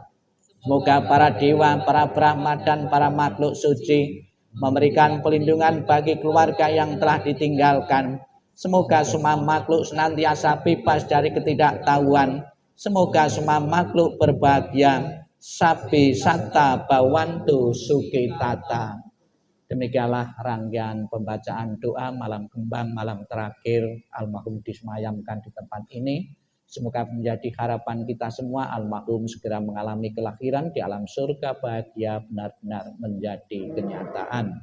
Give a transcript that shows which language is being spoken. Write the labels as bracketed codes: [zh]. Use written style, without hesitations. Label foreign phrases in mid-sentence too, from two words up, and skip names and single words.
[id] Semoga para dewa, para Brahma, dan para makhluk suci memberikan pelindungan bagi keluarga yang telah ditinggalkan. Semoga semua makhluk senantiasa bebas dari ketidaktahuan. Semoga semua makhluk berbahagia. [pi] Sabi satta bawantu sukitata. [id] Demikianlah rangkaian pembacaan doa malam kembang, malam terakhir almarhum disemayamkan di tempat ini. Semoga menjadi harapan kita semua almarhum segera mengalami kelahiran di alam surga bahagia benar-benar menjadi kenyataan.